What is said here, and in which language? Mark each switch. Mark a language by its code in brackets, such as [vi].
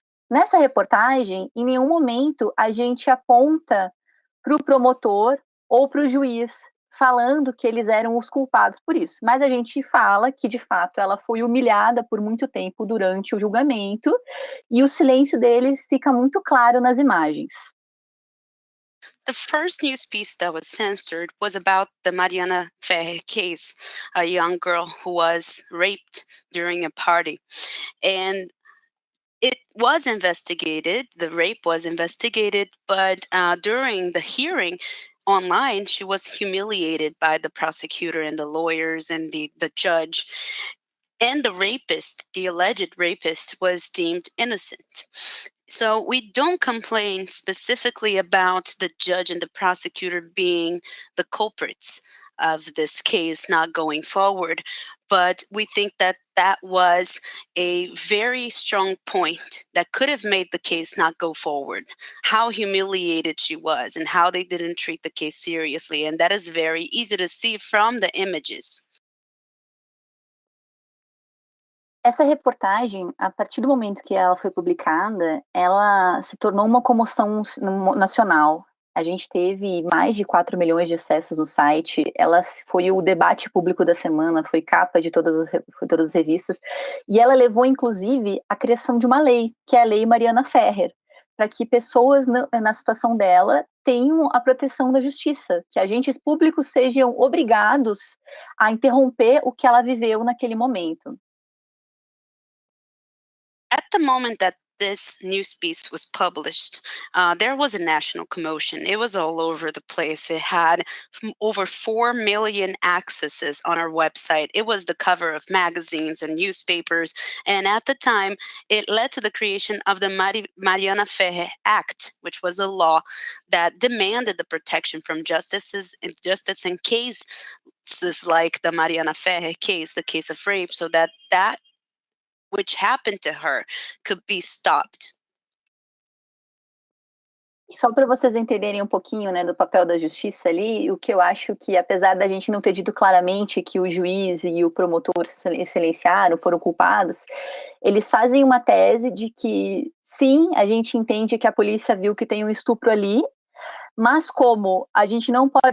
[pt] Nessa reportagem, em nenhum momento a gente aponta para o promotor ou para o juiz falando que eles eram os culpados por isso, mas a gente fala que de fato ela foi humilhada por muito tempo durante o julgamento e o silêncio deles fica muito claro nas imagens. [en] The first news piece that was censored was about the Mariana Ferrer case, a young girl who was raped during a party. And it was investigated, the rape was investigated, but during the hearing online, she was humiliated by the prosecutor and the lawyers and the judge. And the rapist, the alleged rapist, was deemed innocent. So we don't complain specifically about the judge and the prosecutor being the culprits of this case not going forward, but we think that that was a very strong point that could have made the case not go forward. How humiliated she was and how they didn't treat the case seriously. And that is very easy to see from the images. [pt] Essa reportagem, a partir do momento que ela foi publicada, ela se tornou uma comoção nacional. A gente teve mais de 4 milhões de acessos no site, ela foi o debate público da semana, foi capa de todas as revistas, e ela levou, inclusive, à criação de uma lei, que é a Lei Mariana Ferrer, para que pessoas na situação dela tenham a proteção da justiça, que agentes públicos sejam obrigados a interromper o que ela viveu naquele momento. [en] At the moment that this news piece was published, there was a national commotion. It was all over the place. It had over 4 million accesses on our website. It was the cover of magazines and newspapers. And at the time, it led to the creation of the Mariana Act, which was a law that demanded the protection from justice in cases like the Mariana Ferrer case, the case of rape, so that which happened to her could be stopped. [pt] Só para vocês entenderem um pouquinho, né, do papel da justiça ali, o que eu acho que, apesar da gente não ter dito claramente que o juiz e o promotor silenciaram, foram culpados, eles fazem uma tese de que, sim, a gente entende que a polícia viu que tem um estupro ali, mas como a gente não